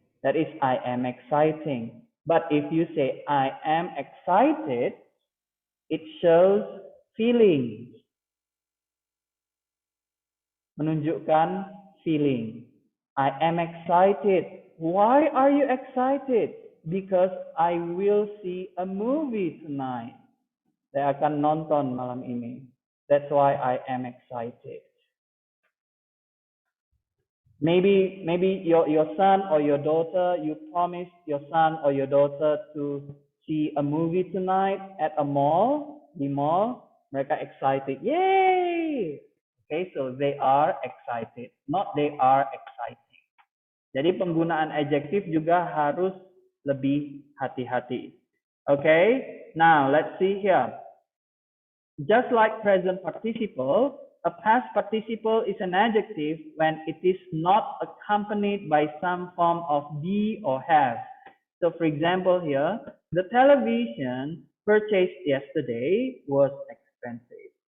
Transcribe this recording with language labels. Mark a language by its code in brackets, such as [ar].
[en] That is I am exciting. But if you say I am excited, it shows feeling. [id] Menunjukkan [en] feeling. I am excited. Why are you excited? Because I will see a movie tonight. [id] Saya akan nonton malam ini. [en] That's why I am excited. Maybe your son or your daughter, you promised your son or your daughter to see a movie tonight at a mall, [id] di mall. [en] Mereka excited. Yay! Okay, so they are excited, not they are exciting. [id] Jadi penggunaan adjektif juga harus lebih hati-hati. [en] Okay, now let's see here. Just like present participle, a past participle is an adjective when it is not accompanied by some form of be or have. So for example here, the television purchased yesterday was expensive.